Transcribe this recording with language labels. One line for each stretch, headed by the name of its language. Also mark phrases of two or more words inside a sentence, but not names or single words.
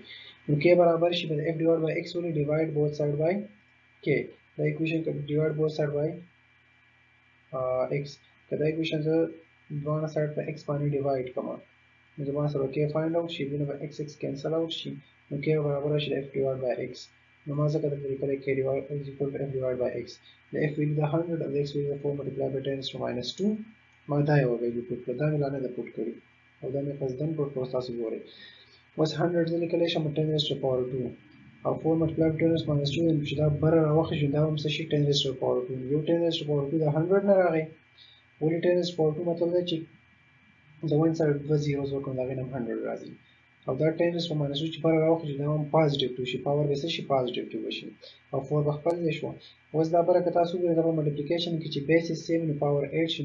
Pashto: نو کې برابر شي به
English: f divide by x
Pashto: ولې
English: divide both side by k.
Pashto: دا ایکویشن کې
English: divide both side by x.
Pashto: کدا ایکویشن زه دوه ساید په ایکس باندې ډیوایډ کوم نو زما سره کې
English: find out
Pashto: شي دنه به ایکس ایکس
English: cancel out
Pashto: شي نو کې برابر شي
English: f divide by x.
Pashto: نو ما ځکه درته لیکلی
English: k is equal to f divided by x.
Pashto: د
English: f value
Pashto: د 100 او د
English: x value
Pashto: د 4
English: multiplied by
Pashto: 10⁻². ما دا یو ویلیو پوټ کړه. دا مې لا نه ده پوټ کړې او دا مې قصدن پوټ کړو. تاسو ګورئ اوس 100 زه لیکلی شم 10⁻². او 4
English: multiplied by
Pashto: 10⁻². چې دا بره راوخېږي دا هم څه شي 10⁻². یو 10⁻² د 100 نه راغی. ولې 10⁻² مطلب دا چې د 1 سره دوه زیروز وکړو د هغې نه هم 100 راځي. او دا 10⁻² چې بره راوخېږي دا هم پازیټیو 2 شي. پاور به څه شي پازیټیو 2 به شي او 4 به خپل ځای شو. اوس دا بره که تاسو وګورئ دا به ملټیپلیکیشن کې چې بیس یې 7 نو پاور 8 شي.